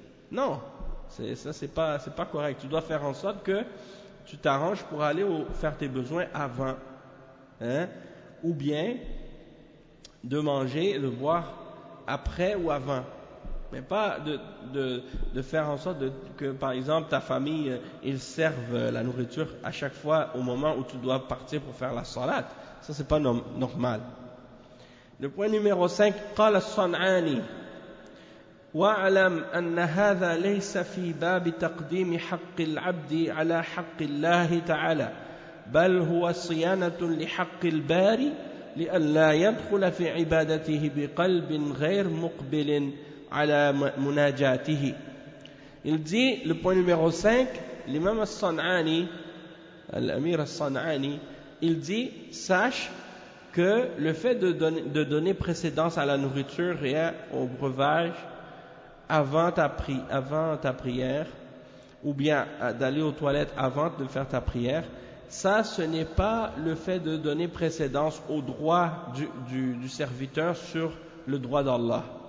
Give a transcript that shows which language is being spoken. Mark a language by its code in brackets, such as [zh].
[fr] Non, c'est pas correct. Tu dois faire en sorte que tu t'arranges pour aller faire tes besoins avant, hein, ou bien de manger et de boire après ou avant. Mais pas de faire en sorte que, par exemple, ta famille, ils servent la nourriture à chaque fois au moment où tu dois partir pour faire la salat. Ça, c'est pas normal. Le point numéro 5, [ar] قال الصنعاني واعلم أن هذا ليس في باب تقديم حق العبد على حق الله تعالى بل هو صيانة لحق الباري لئلا يدخل في عبادته بقلب غير مقبل على مناجاته. [fr] Il dit, le point numéro 5, l'imam al-San'ani, l'amir al-San'ani, il dit, sache que le fait de donner précédence à la nourriture et au breuvage avant ta prière, ou bien d'aller aux toilettes avant de faire ta prière, ça, ce n'est pas le fait de donner précédence au droit du serviteur sur le droit d'Allah.